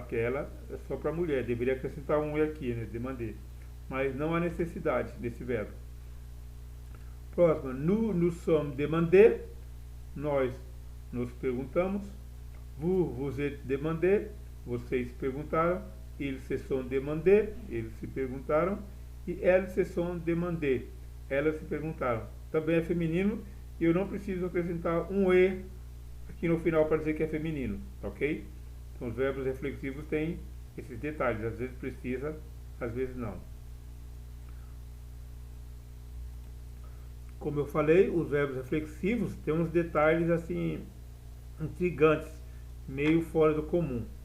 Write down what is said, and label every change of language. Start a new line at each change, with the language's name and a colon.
Portuguese: Porque ela é só para mulher, deveria acrescentar um E aqui, né? Demander. Mas não há necessidade desse verbo. Próximo,
French: nous sommes demandés,
Portuguese: nós nos perguntamos.
French: vous êtes demandé,
Portuguese: vocês perguntaram.
French: Ils se sont demandé,
Portuguese: eles se perguntaram. E
French: elles se sont demandé,
Portuguese: elas se perguntaram. Também é feminino e eu não preciso acrescentar um E aqui no final para dizer que é feminino, ok? Então os verbos reflexivos têm esses detalhes, às vezes precisa, às vezes não. Como eu falei, os verbos reflexivos têm uns detalhes assim intrigantes, meio fora do comum.